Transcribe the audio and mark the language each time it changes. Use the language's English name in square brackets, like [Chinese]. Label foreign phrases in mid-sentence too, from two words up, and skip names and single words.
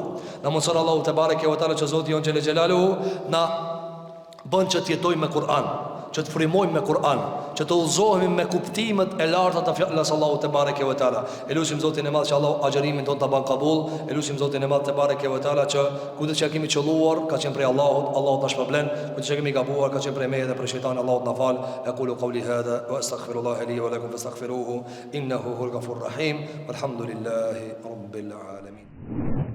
[Albanian] Na mundson Allahu [Arabic] تبارك وتعالى [Albanian] që Zoti jon xhelalu na bën që të jetojmë me Kur'an, që të frymojmë me Kur'an, që të udhëzohemi me kuptimet e larta të fjalës Allahu [Arabic] تبارك وتعالى. [Albanian] Elusim Zotin e Madh që Allahu agjërimin ton ta ban kabull. Elusim Zotin e Madh [Arabic] تبارك وتعالى [Albanian] që kudo që kemi qelluar ka qenë prej Allahut, Allahu ta shpërblen. Kudo që kemi gabuar ka qenë prej meje dhe prej shejtanit, Allahu na fal. [Arabic] أقول قولي هذا وأستغفر الله لي ولكم فاستغفروه إنه هو الغفور الرحيم. والحمد لله رب العالمين.